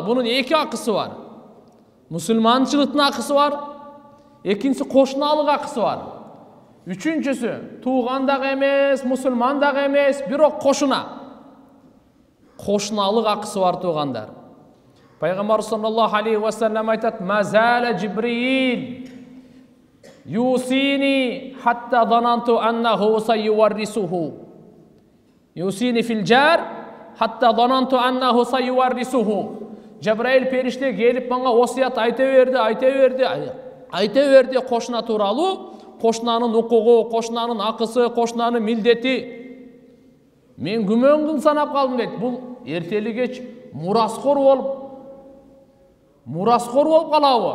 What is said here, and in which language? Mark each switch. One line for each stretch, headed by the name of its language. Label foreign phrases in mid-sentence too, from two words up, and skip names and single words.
Kyrgyz: Бунун 2 акысы бар. Мусулманчылыктын акысы бар, экинчиси кошуналык акысы бар. Үчүнчүсү, тууган дагы эмес, мусулман дагы эмес, бирок кошуна. Кошуналык акысы бар туугандар. Пайгамбар
Arabic: صلى الله عليه وسلم
Kyrgyz: айтат:
Arabic: "ما زال جبريل يوصيني حتى ظننت أنه سيورثه. يوصيني في الجار حتى ظننت أنه سيورثه."
Kyrgyz: Жабраил периште келип мага осуят айта берди кошуна тууралуу, кошунанын укугу, кошунанын акысы, кошунанын милдети. Мен күмөнгүн санап калдым дейт. Бул эртели кеч мураскор болуп калабы?